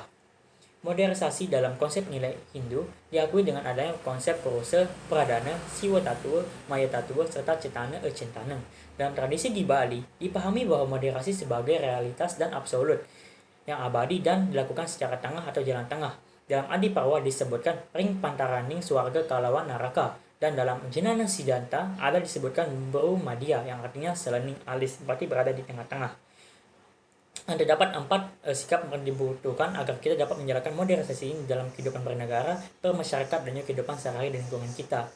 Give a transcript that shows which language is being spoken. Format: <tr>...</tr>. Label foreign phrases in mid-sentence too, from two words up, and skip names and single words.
<id>Modernisasi dalam konsep nilai Hindu diakui dengan adanya konsep Purusa, Pradana, Siwa Tatua, Maya Tatua, serta Cetana Ecintana. Dalam tradisi di Bali, dipahami bahwa moderasi sebagai realitas dan absolut, yang abadi dan dilakukan secara tengah atau jalan tengah. Dalam Adi Parwa disebutkan</id> <kaw>ring pantaraning swarga kalawan naraka,</kaw> <id>dan dalam Jenana Siddhanta ada disebutkan Bru Madya, yang artinya</id> <ban>selening alis,</ban> <id>berarti berada di tengah-tengah. Terdapat 4 sikap yang dibutuhkan agar kita dapat menjalankan modernisasi ini dalam kehidupan bernegara, bermasyarakat, dan juga kehidupan sehari-hari dan lingkungan kita.</id>